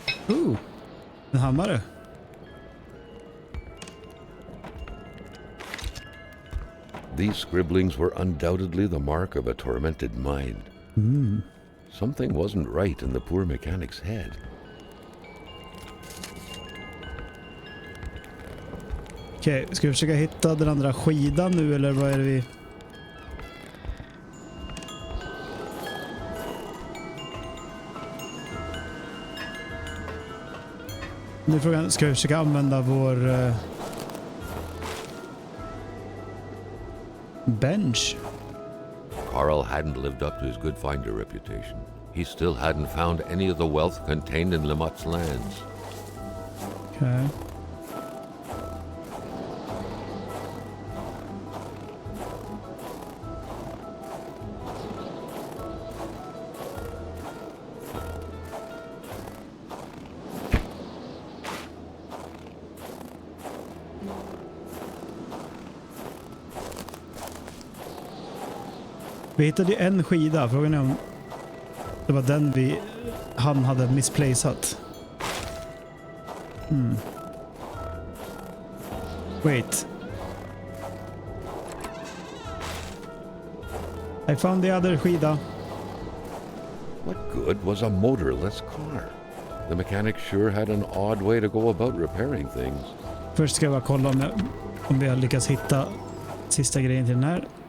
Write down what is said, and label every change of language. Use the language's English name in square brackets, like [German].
[Swedish] En hammare. [English] These scribblings were undoubtedly the mark of a tormented mind. Something wasn't right in the poor mechanic's head. [Swedish] Okej, ska vi försöka hitta den andra skidan nu eller vad är det vi... Nu är frågan, ska vi försöka använda vår bench? [English] Carl hadn't lived up to his good finder reputation. He still hadn't found any of the wealth contained in Lamotte's lands. Okay. [Swedish] Vi hittade ju en skida. Frågan är om det var den han hade misplaceat. [English] Wait. I found the other skida. What good was a motorless car? The mechanic sure had an odd way to go about repairing things. [Swedish] Först ska jag bara kolla om vi har lyckats hitta sista grejen till den här.